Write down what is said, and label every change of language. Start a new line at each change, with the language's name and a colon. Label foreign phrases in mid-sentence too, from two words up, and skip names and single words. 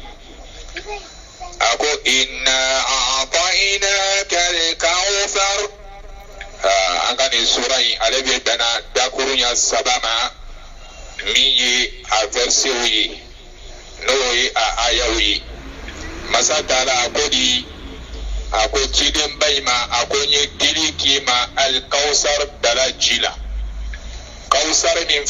Bambara: a ko
Arabic: إنا أعطيناك الكوثر
Bambara: an ka nin sura in ale bɛ bɛnna dakuru ɲɛ 3 ma min ye a versew ye n'o ye a ayaw ye masa taala a ko di a ko cidenba in ma a ko n ye dili k'i ma al-kawthar dala ji la kawusar min